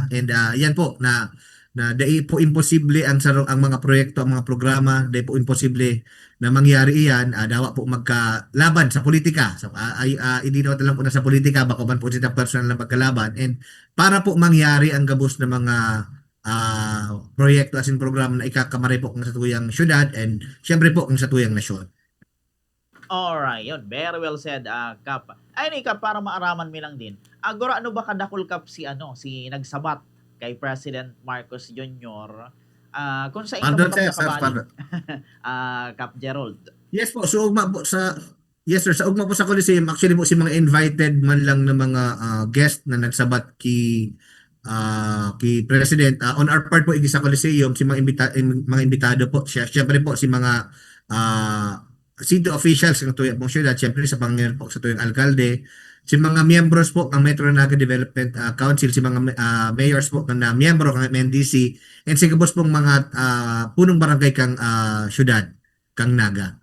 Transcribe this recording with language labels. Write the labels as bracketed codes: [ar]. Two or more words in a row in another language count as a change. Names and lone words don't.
[bik] And yan po na dai po imposible ang mga proyekto, ang mga programa, dai po imposible na mangyari iyan, dawa po magkalaban sa politika. So hindi na lang po na sa politika, baka man po sila personal na magkalaban. And para po mangyari ang gabos na mga proyekto [en] as in [bik] programa na ikakamari po ang sa tuyang syudad and syempre po ang sa tuyang nasyon. Alright, yun. [en] Very well said, Kap. [bik] Ay, ni Kap, para maaraman mi lang din. Agora, ano ba kadakol, Kap, si nagsabat kay President Marcos Jr. Kung sa inyo Pardon mo sir, Kap nakabali, pardon. Kap Gerald. Yes po, so ugma po yes sir, sa ugma po sa Coliseum, actually po si mga invited man lang na mga guest na nagsabat ki President, [en] on our part [bik] poigi sa Coliseum, si mga imbitado po, syempre po si mga [en] city officials [bik] ng tuyang pong syudad, syempre sa Panginoon po sa tuyang alkalde, si mga miyembros po ng Metro Naga Development Council, si mga mayors po na miyembro ng MNDC, and si kabos pong mga punong barangay kang syudad, kang Naga.